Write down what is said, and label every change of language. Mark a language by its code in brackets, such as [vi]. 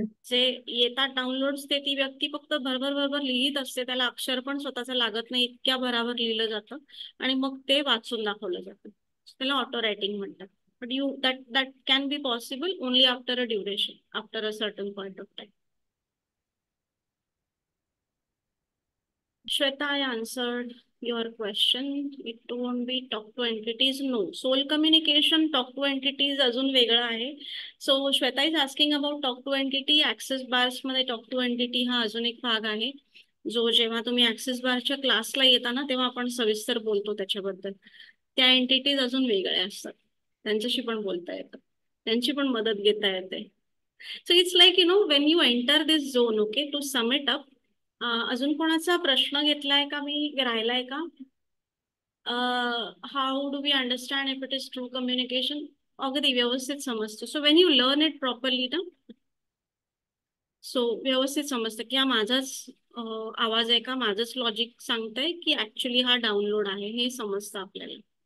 [mr] जे येतात डाउनलोड्स, ते ती व्यक्ती फक्त भरभर भरभर लिहित असते, त्याला अक्षर पण स्वतःचं लागत नाही, इतक्या भराभर लिहिलं जातं आणि मग ते वाचून दाखवलं जातं. त्याला ऑटो रायटिंग म्हणतात. [en] But that can be possible only after a duration, after a certain point of time. Shweta, I answered your question. It won't be talk to entities. No. Soul communication, talk to entities [mr] अजून वेगळं आहे. [en] So Shweta is asking about talk to entity. [mr] Access bars मध्ये talk to entity हा अजून एक भाग आहे, जो जेव्हा तुम्ही ऍक्सेस बारच्या क्लासला येता ना तेव्हा आपण सविस्तर बोलतो त्याच्याबद्दल. त्या एंटिटीज अजून वेगळ्या असतात, त्यांच्याशी पण बोलता येतं, त्यांची पण मदत घेता येते. [en] So it's like when you enter this zone. Okay, to sum it up. [mr] अजून कोणाचा प्रश्न घेतलाय का, मी राहिलाय का? [en] How do we understand if it is true communication? [mr] अगदी व्यवस्थित समजतं. [en] so when you learn it properly [mr] ना, सो व्यवस्थित समजतं की हा माझाच आवाज आहे का, माझंच लॉजिक सांगतंय की ऍक्च्युली हा डाउनलोड आहे, हे समजतं आपल्याला.